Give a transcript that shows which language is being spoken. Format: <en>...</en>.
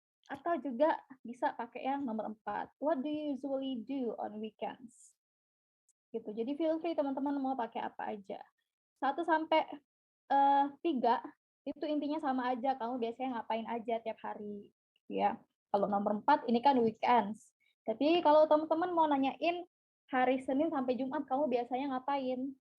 <id>Atau juga bisa pakai yang nomor 4.</id> <en>What do you usually do on weekends?</en> <id>Gitu. Jadi</id> <en>feel free</en> <id>teman-teman mau pakai apa aja. 1 sampai 3 itu intinya sama aja. Kamu biasanya ngapain aja tiap hari, ya. Kalau nomor 4 ini kan weekends. Tapi kalau teman-teman mau nanyain hari Senin sampai Jumat kamu biasanya ngapain?</id>